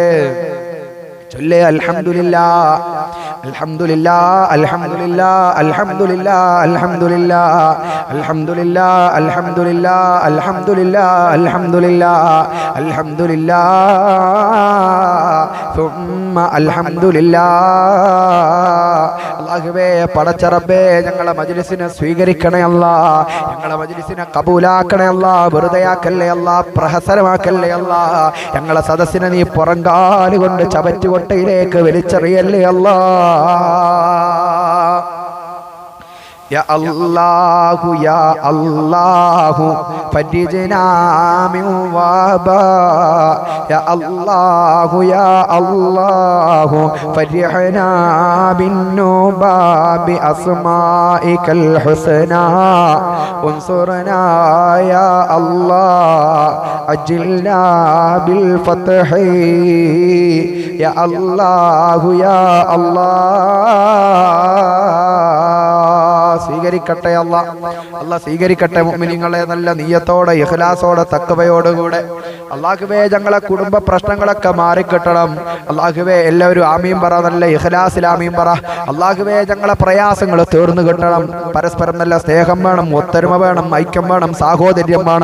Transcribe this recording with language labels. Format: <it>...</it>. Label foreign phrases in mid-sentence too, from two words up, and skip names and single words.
<ar>الحمد لله الحمد لله الحمد لله الحمد لله الحمد لله الحمد لله الحمد لله الحمد لله الحمد لله الحمد لله ثم الحمد لله.</ar> <ml>അല്ലാഹുവേ പടച്ച റബ്ബേ ഞങ്ങളെ മജ്ലിസിനെ സ്വീകരിക്കണേ അല്ലാ, ഞങ്ങളെ മജ്ലിസിനെ കബൂലാക്കണേ അല്ലാ, വെറുതെയാക്കല്ലേ അല്ലാ, പ്രഹസനമാക്കല്ലേ അല്ലാ. ഞങ്ങളെ സദസ്സിനെ നീ പുറങ്കാലുകൊണ്ട് ചവറ്റുകൊട്ടയിലേക്ക് വലിച്ചെറിയല്ലേ അല്ലാ.</ml> <ar>يا الله يا الله فرجنا من وباء يا الله يا الله فرحنا بالنوبة بأسمائك الحسنى انصرنا يا الله أجلنا بالفتح يا الله يا الله.</ar> <ml>സ്വീകരിക്കട്ടെ അല്ലാഹ് സ്വീകരിക്കട്ടെ. മുഅ്മിനീങ്ങളെ നല്ല നിയ്യത്തോടെ ഇഖ്ലാസോടെ തഖ്വയോടുകൂടെ അല്ലാഹുവേ ഞങ്ങളെ കുടുംബ പ്രശ്നങ്ങളൊക്കെ മാറിക്കിട്ടണം. അല്ലാഹുവേ എല്ലാവരും ആമീൻ പറ, നല്ല ഇഖ്ലാസിൽ ആമീൻ പറ. അല്ലാഹുവേ ഞങ്ങളെ പ്രയാസങ്ങൾ തീർന്നു കിട്ടണം. പരസ്പരം നല്ല സ്നേഹം വേണം, ഒത്തൊരുമ വേണം, ഐക്യം വേണം, സാഹോദര്യം വേണം.</ml>